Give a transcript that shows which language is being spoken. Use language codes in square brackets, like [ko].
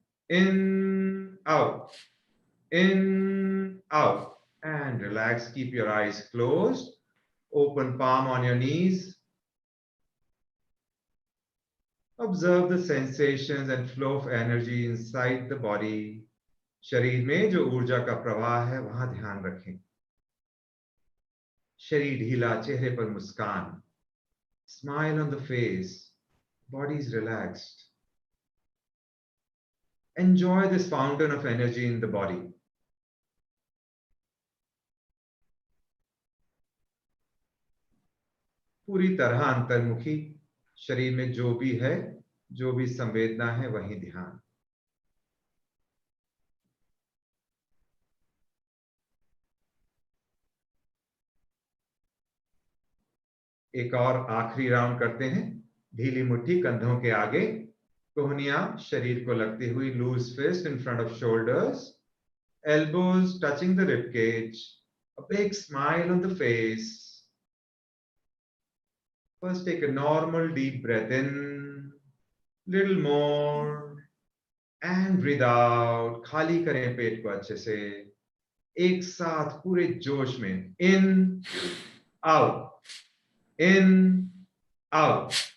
[en] In, out. In, out. And relax. Keep your eyes closed. Open palm on your knees. Observe the sensations and flow of energy inside the body. [hi] शरीर में जो ऊर्जा का प्रवाह है, वहां ध्यान रखें. शरीर ढीला, चेहरे पर मुस्कान. [en] Smile on the face. Body is relaxed. Enjoy this fountain of energy in the body. [hi] पूरी तरह अंतर्मुखी. शरीर में जो भी है, जो भी संवेदना है, वही ध्यान। एक और आखिरी राउंड करते हैं। ढीली मुट्ठी कंधों के आगे, कोहनियां शरीर को लगती हुई, [en] Loose fist in front of shoulders, elbows touching the rib cage, a big smile on the face. First take a normal deep breath in, little more, and breathe out. [hi] खाली करें पेट को अच्छे से, एक साथ पूरे जोश में, [en] in, out, in, out,